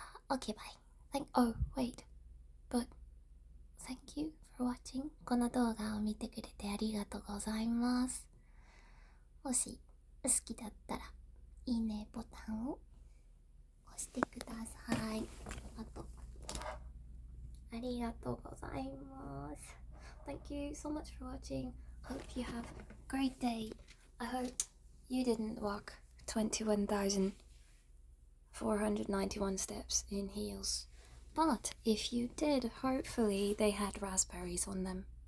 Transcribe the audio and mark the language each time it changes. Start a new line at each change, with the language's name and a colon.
English: Okay, bye. Oh, wait. But thank you for watching.
Japanese: この動画を見てくれてありがとうございます。もし好きだったらいいねボタンを押してください。あとありがとうございます。
English: Thank you so much for watching. Hope you have a great day. I hope you didn't walk 21,491 steps in heels. But if you did, hopefully they had raspberries on them.